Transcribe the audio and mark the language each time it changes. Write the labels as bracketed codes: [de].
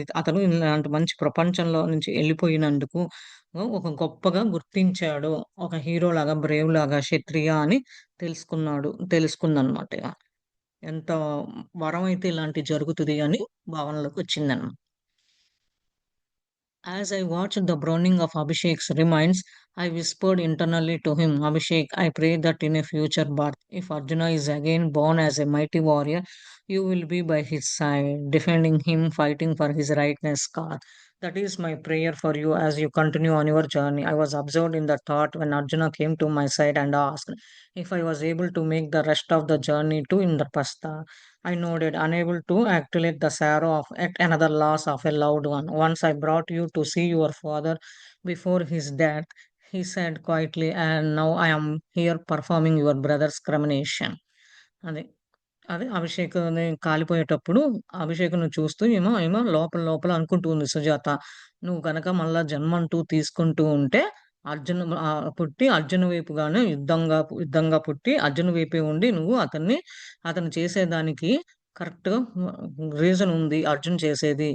[te] అతను ఇలాంటి మంచి ప్రపంచంలో నుంచి ఎళ్ళిపోయినందుకు ఒక గొప్పగా గుర్తించాడు. ఒక హీరోలాగా, బ్రేవ్‌లాగా, క్షత్రియ అని తెలుసుకుందనమాట ఇగ. ఎంత వరమైతే ఇలాంటివి జరుగుతది అని భావనలోకొచ్చిందనమాట. [en] As I watched the burning of Abhishek's remains, I whispered internally to him, Abhishek, I pray that in a future birth, if Arjuna is again born as a mighty warrior, you will be by his side, defending him, fighting for his rightness cause. That is my prayer for you as you continue on your journey. I was absorbed in the thought when Arjuna came to my side and asked if I was able to make the rest of the journey to Indraprastha. I nodded, unable to articulate the sorrow of yet another loss of a loved one. Once I brought you to see your father before his death, he said quietly, and now I am here performing your brother's cremation. [te] అది. అదే అభిషేక్‌ని కాలిపోయేటప్పుడు అభిషేక్‌ని చూస్తూ ఏమో లోపల లోపల అనుకుంటూ ఉంది సుజాత. నువ్వు గనక మళ్ళా జన్మంటూ తీసుకుంటూ ఉంటే పుట్టి అర్జున్ వైపుగానే యుద్ధంగా పుట్టి అర్జున్ వైపే ఉండి నువ్వు అతను చేసేదానికి కరెక్ట్‌గా రీజన్ ఉంది అర్జున్ చేసేది.